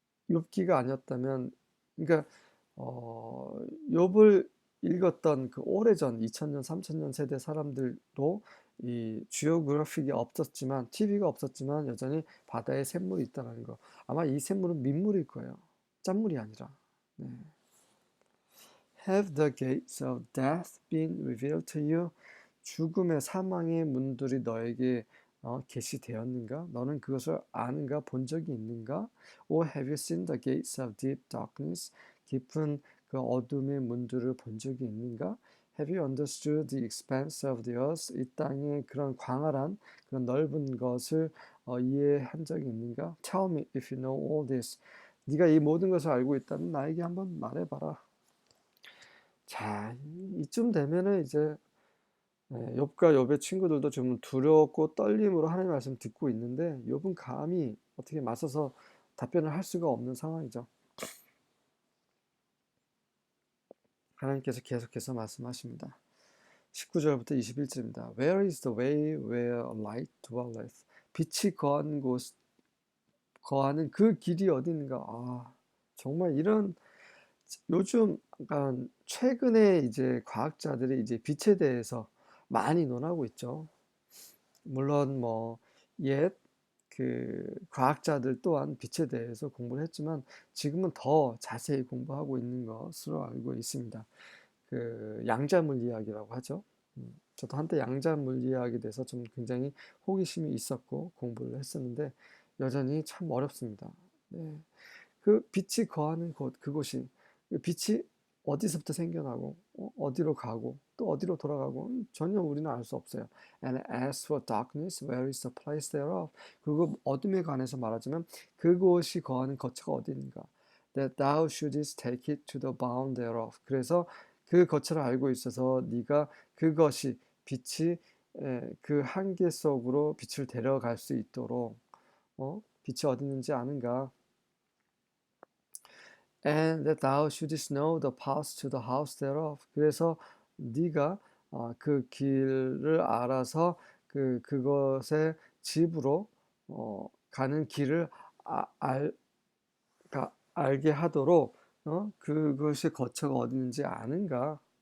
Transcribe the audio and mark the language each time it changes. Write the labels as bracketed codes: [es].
[ko] 욥기가 아니었다면, 그러니까 욥을 읽었던 그 오래전 2000년, 3000년 세대 사람들도 이 지오그래픽이 없었지만, TV가 없었지만 여전히 바다에 샘물이 있다는 거. 아마 이 샘물은 민물일 거예요. 짠물이 아니라. 네. [en] Have the gates of death been revealed to you? [ko] 죽음의 사망의 문들이 너에게 계시되었는가? 너는 그것을 아는가? 본 적이 있는가? [en] Or have you seen the gates of deep darkness? [ko] 깊은 그 어둠의 문들을 본 적이 있는가? [en] Have you understood the expanse of the earth? [ko] 이 땅의 그런 광활한 그런 넓은 것을 이해한 적이 있는가? [en] Tell me if you know all this. [ko] 네가 이 모든 것을 알고 있다면 나에게 한번 말해봐라. 자, 이쯤 되면은 이제 욥과 욥의 친구들도 좀 두렵고 떨림으로 하나님 말씀 듣고 있는데 욥은 감히 어떻게 맞서서 답변을 할 수가 없는 상황이죠. 하나님께서 계속해서 말씀하십니다. 19절부터 21절입니다. [en] Where is the way where light dwelleth? [ko] 빛이 거하는 그 길이 어딘가? 정말 이런 요즘 약간 최근에 이제 과학자들이 이제 빛에 대해서 많이 논하고 있죠. 물론 뭐 옛 그 과학자들 또한 빛에 대해서 공부를 했지만 지금은 더 자세히 공부하고 있는 것으로 알고 있습니다. 그 양자 물리학이라고 하죠. 저도 한때 양자 물리학에 대해서 좀 굉장히 호기심이 있었고 공부를 했었는데 여전히 참 어렵습니다. 네. 그 빛이 거하는 곳, 그곳이 그 빛이 어디서부터 생겨나고 어디로 가고 또 어디로 돌아가고 전혀 우리는 알 수 없어요. [en] And as for darkness, where is the place thereof? [ko] 그리고 어둠에 관해서 말하자면 그곳이 거하는 거처가 어디인가? [en] That thou shouldest take it to the bound thereof. [ko] 그래서 그 거처를 알고 있어서 네가 그것이 빛이 그 한계 속으로 빛을 데려갈 수 있도록 빛이 어디 있는지 아는가? [en] And that thou shouldest know the path to the house thereof. [ko] 그래서 네가 그 길을 알아서 그것의 집으로 가는 길을 알, 알게 하도록 그것의 거처가 어디 있는지 아는가?